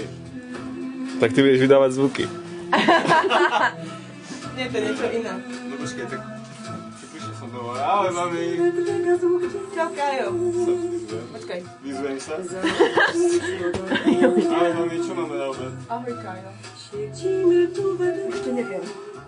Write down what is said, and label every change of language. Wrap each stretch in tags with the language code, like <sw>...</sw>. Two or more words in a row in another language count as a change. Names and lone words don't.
<sk>Tak ty budeš vydávať zvuky. Nie, to je niečo iné. No počkaj, tak... Prišiel som domov. Ahoj, mami. Čau, Kajo. Sa vyzvem. Počkaj. Vyzvem sa. Ahoj, mami, čo máme na obed? Ahoj, Kajo.</sk> <pl>siedzimy tu we dwóch.</pl> <sk>Ešte neviem.</sk>